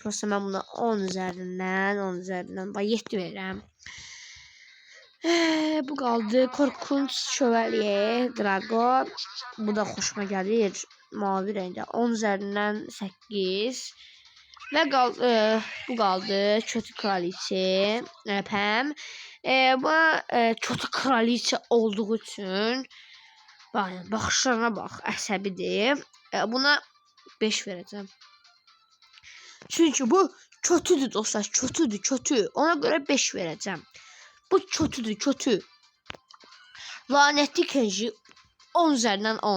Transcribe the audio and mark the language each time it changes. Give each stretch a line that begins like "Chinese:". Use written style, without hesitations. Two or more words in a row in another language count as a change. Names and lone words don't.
Azerbaijani: Prosta mən buna 10 üzərindən 7 verirəm. Bu qaldı. Korkunç Şövalye Drago. Bu da xoşuma gəlir. Mavi rəngdə. 10 üzərindən 8. Və bu qaldı. Kötü Kraliçe Pam. Bu kötü Kraliçe olduğu üçün baxışlarına bax. Əsəbidir. Buna 5 verəcəm. Çünki bu kötüdür dostlar. Kötü. Ona görə 5 verəcəm. Bu kötü. Lanetli Kenji 10 üzərindən 10.